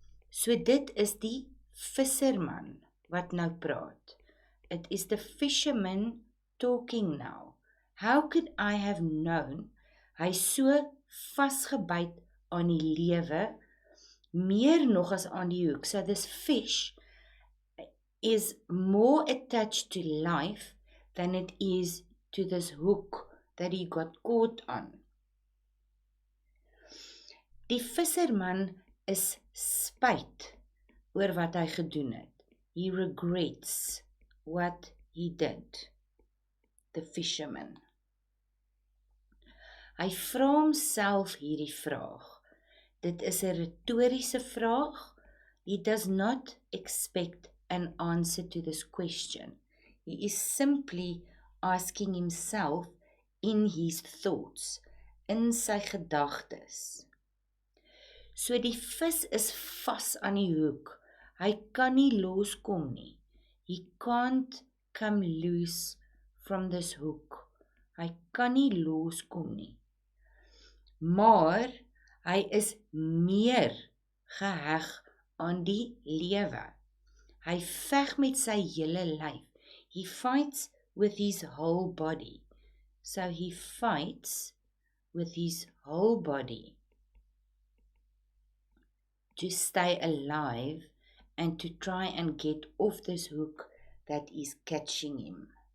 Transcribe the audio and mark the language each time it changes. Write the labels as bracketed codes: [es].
[af] So dit is die visserman wat nou praat. [en] It is the fisherman talking now. How could I have known? [af] Hy so vasgebyt aan die lewe, meer nog as aan die hoek. [en] So this fish is more attached to life than it is to this hook that he got caught on. [af] Die visserman is spyt oor wat hy gedoen het. [en] He regrets what he did. The fisherman. [af] Hy vra homself hierdie vraag. Dit is 'n retoriese vraag. [en] He does not expect an answer to this question. He is simply asking himself in his thoughts, [af] in sy gedagtes. So die vis is vas aan die hoek. Hy kan nie loskom nie. [en] He can't come loose from this hook. [af] Hy kan nie loskom nie. Maar hy is meer geheg aan die lewe. Hy veg met sy hele lyf. [en] He fights with his whole body. So he fights with his whole body to stay alive and to try and get off this hook that is catching him.